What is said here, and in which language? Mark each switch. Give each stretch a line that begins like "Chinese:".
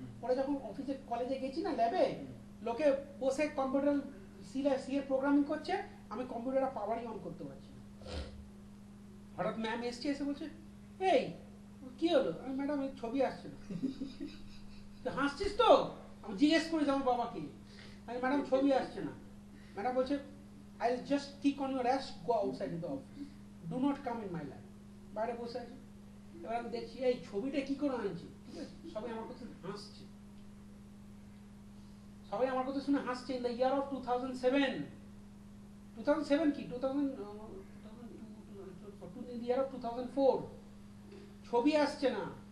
Bangla: পরে যখন অফিসে কলেজে গেছি না, ল্যাবে লোকে বসে কম্পিউটার সি এর প্রোগ্রামিং করছে, আমি কম্পিউটারটা পাওয়ারই অন করতে পারছি না। হঠাৎ ম্যাম এসছে, এসে বলছে এই কি হলো? আমি ম্যাডাম এই ছবি আসছে না। হাসছিস তো? আমি জিজ্ঞেস করেছি আমার বাবাকে, আমি ম্যাডাম ছবি আসছে না। ম্যাডাম বলছে
English: I'll just kick on your ass, go outside in the office. Do not come in my life.
Bangla: বাইরে বসে আছি, এবার আমি দেখছি এই ছবিটা কি করে আনছি, ঠিক আছে? সবাই আমার কথা হাসছে, সবাই আমার কথা শুনে হাসছে।
English: in the year of
Bangla: 2007 কি 2004 ছবি আসছে না।